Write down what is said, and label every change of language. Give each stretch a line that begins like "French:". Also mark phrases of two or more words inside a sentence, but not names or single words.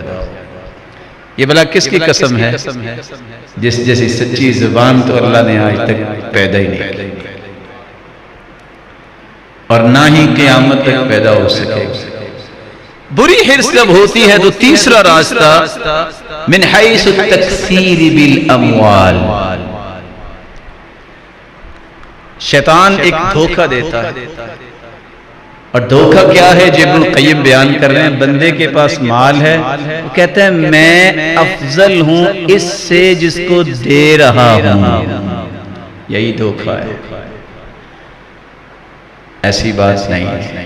Urdu: یہ بلا کس کی قسم ہے؟ جس جیسی سچی زبان تو اللہ نے آج تک پیدا ہی نہیں کی اور نہ ہی قیامت تک پیدا ہو سکے گا۔ بری حرص جب ہوتی ہے تو تیسرا راستہ
Arabic: من حیث التکثیر بالاموال،
Urdu: شیطان ایک دھوکہ دیتا ہے، اور دھوکہ کیا ہے جو ابن القیم بیان کر رہے ہیں، بندے کے پاس مال ہے، وہ کہتا ہے میں افضل ہوں اس سے جس کو دے رہا ہوں، یہی دھوکہ ہے، ایسی بات نہیں ہے۔